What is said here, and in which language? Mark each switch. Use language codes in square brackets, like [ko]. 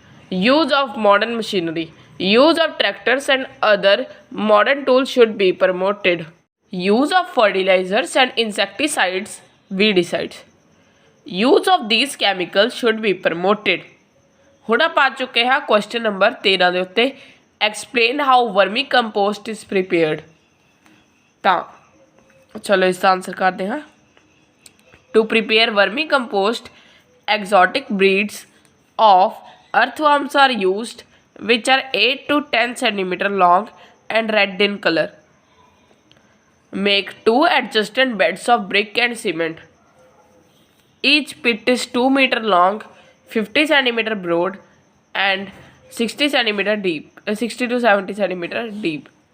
[en] Use of modern machinery. Use of tractors and other modern tools should be promoted. Use of fertilizers and insecticides, weedicides. Use of these chemicals should be promoted. [pa] ਹੁਣ ਆਪਾਂ ਆ ਚੁੱਕੇ ਹਾਂ question number 13 ਦੇ ਉੱਤੇ [en] explain how vermi compost is prepared. [pa] ਤਾਂ ਚਲੋ ਇਸ ਦਾ ਆਨਸਰ ਕਰਦੇ ਹਾਂ। [en] To prepare vermi compost, exotic breeds of earthworms are used which are 8 to 10 centimeter long and red in color. Make 2 adjacent beds of brick and cement. Each pit is 2 meter long, 50 centimeter broad and 60 centimeter deep, 60 to 70 centimeter deep.